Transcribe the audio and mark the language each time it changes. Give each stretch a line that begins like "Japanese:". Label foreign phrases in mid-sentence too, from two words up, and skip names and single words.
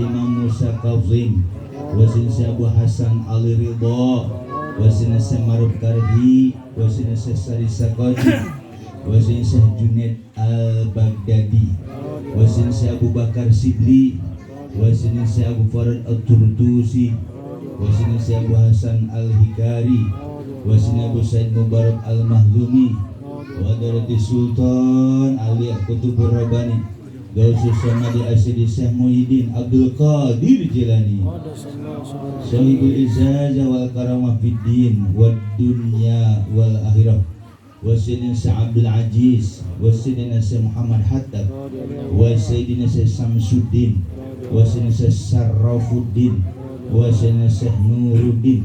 Arabic: الإمام موسى كاظم وسيدنا شيخ أبو حسن علي رضا وسيدنا شيخ معروف كرخي وسيدنا شيخ سري سقطي وسيدنا شيخ جنيد البغدادي وسيدنا شيخ أبو بكر سدلي وسيدنا شيخ أبو فرج الطرطوسي وسيدنا شيخ أبو حسن الهكاري وسيدنا أبو سعيد مبارك المخدومي وحضرة سلطان علي قطب الرباني غوث الصمدي السيد شيخ محيي الدين عبد القادر جيلاني صاحب الإجازة والكرامة في الدين والدنيا والآخرة وسيدنا شيخ عبد العزيز وسيدنا شيخ محمد حطاب وسيدنا شيخ شمس الدين وسيدنا شيخ شرف الدين وسيدنا شيخ نور الدين